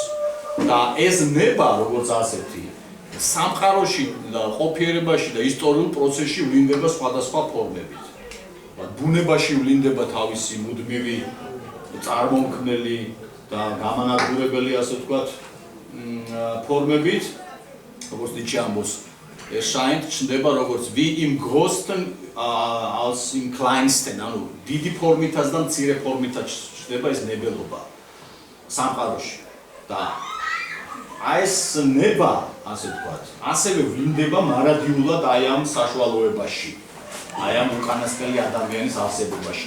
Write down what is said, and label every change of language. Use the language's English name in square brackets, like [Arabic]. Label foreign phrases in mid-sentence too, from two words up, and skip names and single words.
[Georgian] და ეს ნება, როგორც ასეთი, სამყაროში და ყოფიერებაში და ისტორიულ პროცესში ვლინდება სხვადასხვა ფორმებით. ბუნებაში ვლინდება თავისი მუდმივი წარმომქმნელი და გამანადგურებელი, ასე ვთქვათ, ფორმებით, როგორც ნიჩე ამბობს, erscheint ჩნდება როგორც [German] wie im größten als im kleinsten, [Georgian] ანუ დიდი ფორმითაც და მცირე ფორმითაც ჩნდება ეს ნებელობა სამყაროში და აი ეს ნება, ასე ვთქვათ, ასევე ვლინდება მარადიულად აი ამ საშუალოებაში. აი ამ უკანასკნელი ადამიანის არსებობაშიც.